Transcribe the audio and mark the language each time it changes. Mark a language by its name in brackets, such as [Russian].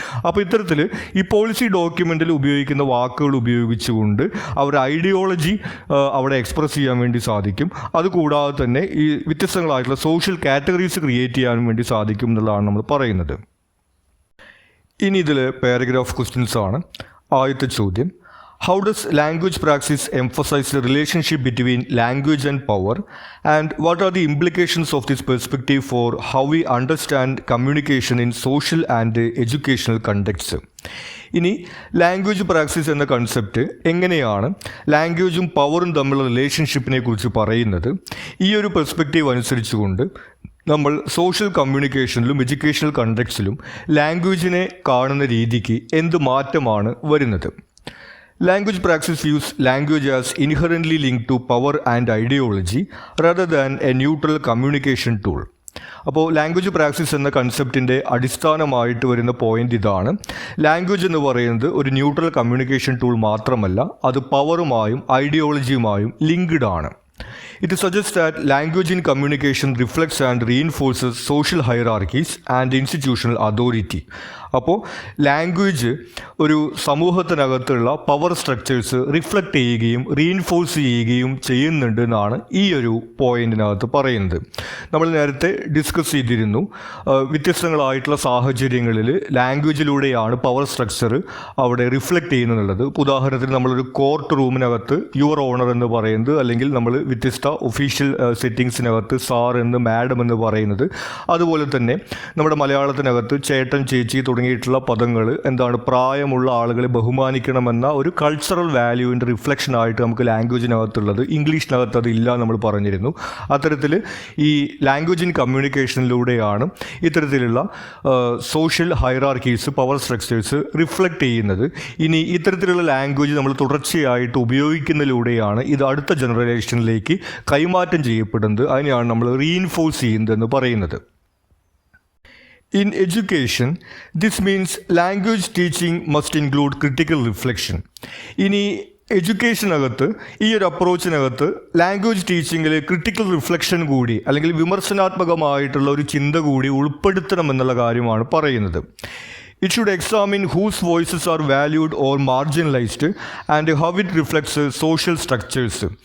[Malayalam] അപ്പോൾ ഇത്തരത്തിൽ ഈ പോളിസി ഡോക്യുമെൻറ്റിൽ ഉപയോഗിക്കുന്ന വാക്കുകൾ ഉപയോഗിച്ചുകൊണ്ട് അവരുടെ ഐഡിയോളജി അവിടെ എക്സ്പ്രസ് ചെയ്യാൻ വേണ്ടി സാധിക്കും. അതുകൂടാതെ തന്നെ ഈ വ്യത്യസ്തങ്ങളായിട്ടുള്ള സോഷ്യൽ കാറ്റഗറീസ് ക്രിയേറ്റ് ചെയ്യാൻ വേണ്ടി സാധിക്കും എന്നുള്ളതാണ് നമ്മൾ പറയുന്നത്. ഇനി ഇതിൽ പാരഗ്രാഫ് ക്വസ്റ്റ്യൻസ് ആണ്. ആദ്യത്തെ ചോദ്യം, [English] how does language praxis emphasize the relationship between language and power, and what are the implications of this perspective for how we understand communication in social and educational contexts? [Malayalam] ഇനി language practice എന്ന concept എങ്ങനെയാണ് ലാംഗ്വേജും പവറും തമ്മിലുള്ള റിലേഷൻഷിപ്പിനെ കുറിച്ച് പറയുന്നത്, ഈ ഒരു perspective അനുസരിച്ചുകൊണ്ട് നമ്മൾ സോഷ്യൽ കമ്മ്യൂണിക്കേഷനിലും എഡ്യൂക്കേഷണൽ കണ്ടക്ട്സിലും ലാംഗ്വേജിനെ കാണുന്ന രീതിക്ക് എന്ത് മാറ്റമാണ് വരുന്നത്? [English] Language praxis views language as inherently linked to power and ideology rather than a neutral communication tool. [Malayalam] അപ്പോൾ ലാംഗ്വേജ് പ്രാക്ടീസ് എന്ന കൺസെപ്റ്റിൻ്റെ അടിസ്ഥാനമായിട്ട് വരുന്ന പോയിന്റ് ഇതാണ്. ലാംഗ്വേജ് എന്ന് പറയുന്നത് ഒരു ന്യൂട്രൽ കമ്മ്യൂണിക്കേഷൻ ടൂൾ മാത്രമല്ല, അത് പവറുമായും ഐഡിയോളജിയുമായും ലിങ്ക്ഡ് ആണ്. [English] It suggests that language in communication reflects and reinforces social hierarchies and institutional authority. [Malayalam] അപ്പോൾ ലാംഗ്വേജ് ഒരു സമൂഹത്തിനകത്തുള്ള പവർ സ്ട്രക്ചേഴ്സ് റിഫ്ലക്റ്റ് ചെയ്യുകയും റീഇൻഫോഴ്സ് ചെയ്യുകയും ചെയ്യുന്നുണ്ട് എന്നാണ് ഈ ഒരു പോയിന്റിനകത്ത് പറയുന്നത്. നമ്മൾ നേരത്തെ ഡിസ്കസ് ചെയ്തിരുന്നു, വ്യത്യസ്തങ്ങളായിട്ടുള്ള സാഹചര്യങ്ങളിൽ ലാംഗ്വേജിലൂടെയാണ് പവർ സ്ട്രക്ചർ അവിടെ റിഫ്ലക്റ്റ് ചെയ്യുന്നുള്ളത്. ഉദാഹരണത്തിന് നമ്മളൊരു കോർട്ട് റൂമിനകത്ത് യുവർ ഓണർ എന്ന് പറയുന്നത്, അല്ലെങ്കിൽ നമ്മൾ വ്യത്യസ്ത ഒഫീഷ്യൽ സെറ്റിങ്സിനകത്ത് സാർ എന്ന് മാഡം എന്ന് പറയുന്നത്, അതുപോലെ തന്നെ നമ്മുടെ മലയാളത്തിനകത്ത് ചേട്ടൻ ചേച്ചി തുടങ്ങിയിട്ടുള്ള പദങ്ങൾ എന്താണ്, പ്രായമുള്ള ആളുകളെ ബഹുമാനിക്കണമെന്ന ഒരു കൾച്ചറൽ വാല്യൂവിൻ്റെ റിഫ്ലക്ഷനായിട്ട് നമുക്ക് ലാംഗ്വേജിനകത്തുള്ളത്. ഇംഗ്ലീഷിനകത്ത് അതില്ല നമ്മൾ പറഞ്ഞിരുന്നു. അത്തരത്തിൽ ഈ ലാംഗ്വേജ് ഇൻ കമ്മ്യൂണിക്കേഷനിലൂടെയാണ് ഇത്തരത്തിലുള്ള social hierarchies, power structures reflect ചെയ്യുന്നത്. ഇനി ഇത്തരത്തിലുള്ള ലാംഗ്വേജ് നമ്മൾ തുടർച്ചയായിട്ട് ഉപയോഗിക്കുന്നതിലൂടെയാണ് ഇത് അടുത്ത ജനറേഷനിലേക്ക് കൈമാറ്റം ചെയ്യപ്പെടുന്നത്. അതിനെയാണ് നമ്മൾ റീഇൻഫോഴ്സ് ചെയ്യുന്നതെന്ന് പറയുന്നത്. [English] In education, this means language teaching must include critical reflection. [Malayalam] ഇനി എഡ്യൂക്കേഷനകത്ത് ഈ ഒരു അപ്രോച്ചിനകത്ത് ലാംഗ്വേജ് ടീച്ചിങ്ങിൽ ക്രിട്ടിക്കൽ റിഫ്ലക്ഷൻ കൂടി, അല്ലെങ്കിൽ വിമർശനാത്മകമായിട്ടുള്ള ഒരു ചിന്ത കൂടി ഉൾപ്പെടുത്തണമെന്നുള്ള കാര്യമാണ് പറയുന്നത്. [English] It should examine whose voices are valued or marginalized and how it reflects social structures.